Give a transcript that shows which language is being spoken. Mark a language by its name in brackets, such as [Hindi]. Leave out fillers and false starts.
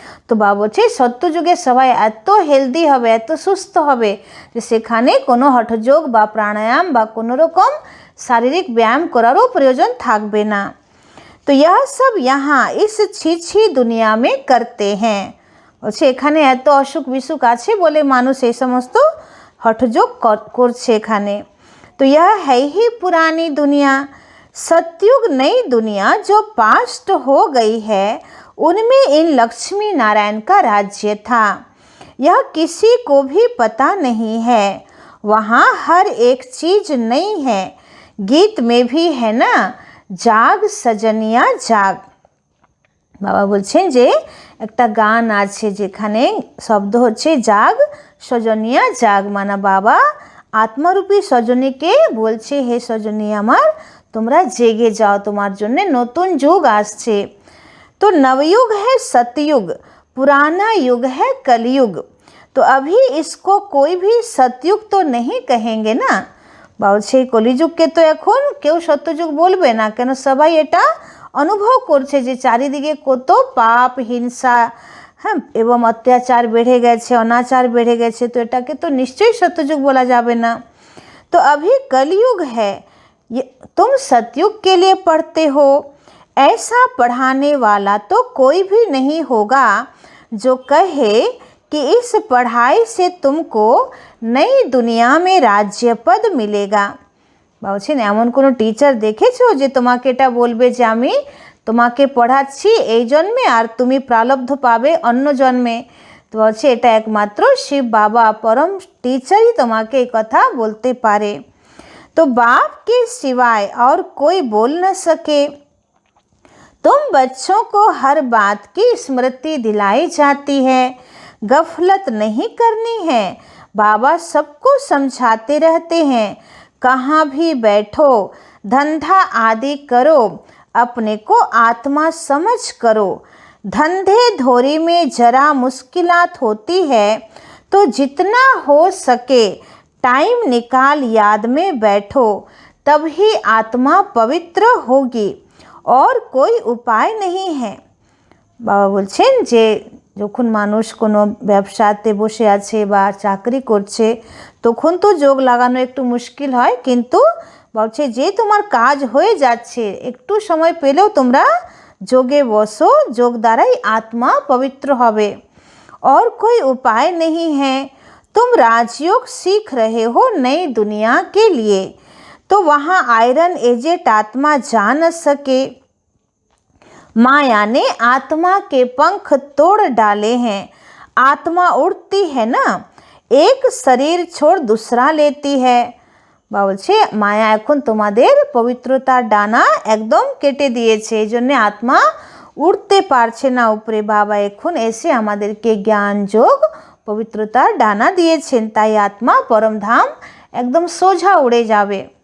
[Bangla] তো বাবা বলছে সত্যযুগে সবাই এত হেলদি হবে, এত সুস্থ হবে যে সেখানে কোনো হঠযোগ বা প্রাণায়াম বা কোনো রকম শারীরিক ব্যায়াম করারও প্রয়োজন থাকবে না। [Hindi] তো यह सब यहाँ इस छी दुनिया में करते हैं। [Bangla] বলছে এখানে এত অসুখ বিসুখ আছে বলে মানুষ এই সমস্ত হঠযোগ করছে এখানে। [Hindi] तो यह है ही पुरानी दुनिया। सतयुग नई दुनिया जो पास्ट हो गई है उनमें इन लक्ष्मी नारायण का राज्य था। यह किसी को भी पता नहीं है। वहाँ हर एक चीज़ नई है। गीत में भी है ना, जाग सजनिया जाग। [Bangla] বাবা বলছেন যে একটা গান আছে যেখানে শব্দ হচ্ছে জাগ সজনিয়া জাগ, মানে বাবা আত্মারূপী সজনীকে বলছে হে সজনী আমার তোমরা জেগে যাও, তোমার জন্য নতুন যুগ আসছে। [Hindi] तो नवयुग है सतयुग, पुराना युग है कलयुग। तो अभी इसको कोई भी सतयुग तो नहीं कहेंगे ना। [Bangla] সেই কলিযুগকে তো এখন কেউ সত্যযুগ বলবে না, কেন সবাই এটা অনুভব করছে যে চারিদিকে কত পাপ হিংসা, হ্যাঁ, এবং অত্যাচার বেড়ে গেছে, অনাচার বেড়ে গেছে, তো এটাকে তো নিশ্চয়ই সত্যযুগ বলা যাবে না। [Hindi] तो अभी कलयुग है, ये तुम सतयुग के लिए पढ़ते हो। ऐसा पढ़ाने वाला तो कोई भी नहीं होगा जो कहे कि इस पढ़ाई से तुमको नई दुनिया में राज्य पद मिलेगा। [Bangla] বলছেন এমন কোনো টিচার দেখেছো যে তোমাকে এটা বলবে যে আমি তোমাকে পড়াচ্ছি এই জন্মে আর তুমি প্রারব্ধ পাবে অন্য জন্মে? তো বলছে এটা একমাত্র শিব বাবা [Hindi] परम टीचर [Bangla] ही তোমাকে এই কথা বলতে পারে। [Hindi] तो बाप के सिवाय और कोई बोल न सके। तुम बच्चों को हर बात की स्मृति दिलाई जाती है, गफलत नहीं करनी है। बाबा सबको समझाते रहते हैं, कहाँ भी बैठो, धंधा आदि करो, अपने को आत्मा समझ करो। धंधे धोरी में जरा मुश्किलात होती है, तो जितना हो सके टाइम निकाल याद में बैठो, तब ही आत्मा पवित्र होगी, और कोई उपाय नहीं है। [Bangla] बाबा বলছেন যে যখন মানুষ কোনো ব্যবসাতে বসে আছে বা চাকরি করছে তখন তো যোগ লাগানো একটু মুশকিল হয়, কিন্তু বলছে যে তোমার কাজ হয়ে যাচ্ছে একটু সময় পেলেও তোমরা যোগে বসো, যোগ দ্বারাই আত্মা পবিত্র হবে। [Hindi] और कोई उपाय नहीं है, तुम राजयोग सीख रहे हो नई दुनिया के लिए, तो वहाँ आयरन एजेंट आत्मा जा न सके। माया ने आत्मा के पंख तोड़ डाले हैं। आत्मा उड़ती है ना, एक शरीर छोड़ दूसरा लेती है। [Bangla] বলছে মায়া এখন তোমাদের পবিত্রতার ডানা একদম কেটে দিয়েছে, এই জন্য আত্মা উড়তে পারছে না উপরে। বাবা এখন এসে আমাদেরকে জ্ঞান যোগ পবিত্রতার ডানা দিয়েছেন, তাই আত্মা পরমধাম একদম সোজা উড়ে যাবে।